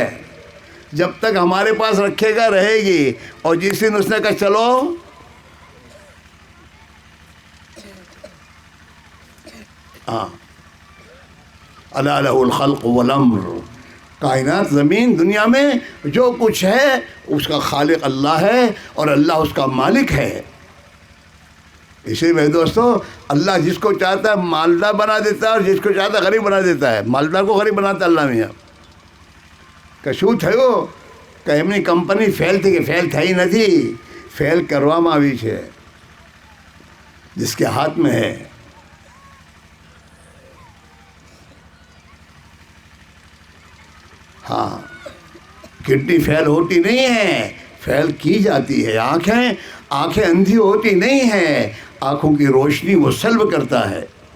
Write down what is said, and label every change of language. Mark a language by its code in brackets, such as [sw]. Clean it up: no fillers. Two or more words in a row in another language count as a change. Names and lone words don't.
[ur] جب تک ہمارے پاس رکھے گا رہے گی، اور جس دن اس نے کہا چلو [ar] الا لہ الخلق والامر، [ur] کائنات زمین دنیا میں جو کچھ ہے اس کا خالق اللہ ہے اور اللہ اس کا مالک ہے۔ اسی میں دوستو اللہ جس کو چاہتا ہے مالدار بنا دیتا ہے اور جس کو چاہتا ہے غریب بنا دیتا ہے۔ مالدار کو غریب بناتا ہے اللہ میاں۔ [gu] કશું થયું કે એમની કંપની ફેલ થઈ ગઈ، ફેલ થઈ નથી، ફેલ કરવામાં આવી છે [ur] جس کے ہاتھ میں ہے۔ ہاں، کڈنی فیل ہوتی نہیں ہے، فیل کی جاتی ہے۔ آنکھیں اندھی ہوتی نہیں ہیں، آنکھوں کی روشنی وہ سلب کرتا ہے۔